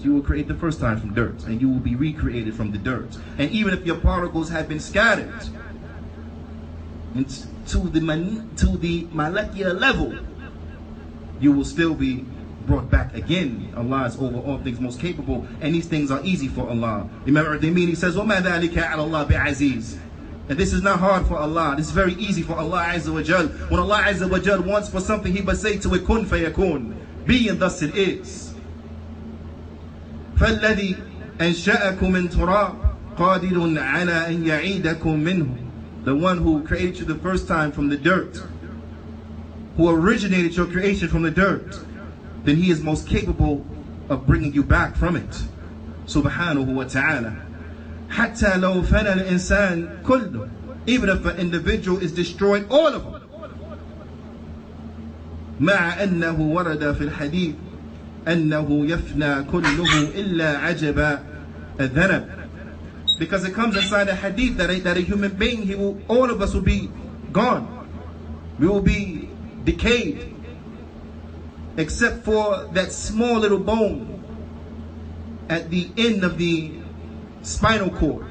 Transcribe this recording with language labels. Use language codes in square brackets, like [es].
[en] You will create the first time from dirt, and you will be recreated from the dirt. And even if your particles have been scattered to the molecular level, you will still be brought back again. Allah is over all things most capable, and these things are easy for Allah. Remember, He says, [ar] وَمَا ذَلِكَ عَلَى اللَّهِ بِعَزِيزٍ. [en] And this is not hard for Allah. This is very easy for Allah Azza wa Jal. When Allah Azza wa Jal wants for something, He must say to it, [ar] kun fayakun. [en] Be, and thus it is. [ar] فَالَّذِي أَنْشَأَكُم مِّن تُرَابٍ قَادِرٌ عَلَىٰ أَن يَعِيدَكُم مِّنْهُ. [en] The one who created you the first time from the dirt, who originated your creation from the dirt, then He is most capable of bringing you back from it. [ar] Subhanahu wa ta'ala. حَتَّى لَوْ فَنَى الْإِنسَانِ كُلُّ. [en] Even if an individual is destroyed, all of them. [ar] مع أنه ورد في الحديث أنه يفنى كله إلا عجب الذنب. [en] Because it comes inside the hadith that a human being, all of us will be gone. We will be decayed, except for that small little bone at the end of the spinal cord.